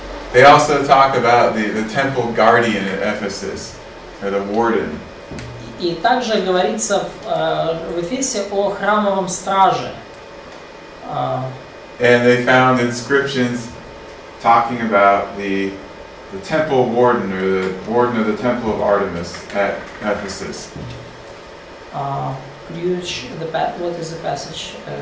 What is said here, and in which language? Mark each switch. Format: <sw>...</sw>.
<en>They also talk about the temple guardian at Ephesus, or the warden.</en> <ru>И также говорится в Эфесе о храмовом страже.</ru> <en>And they found inscriptions talking about the temple warden, or the warden of the temple of Artemis at Ephesus. Could you what is the passage?</en>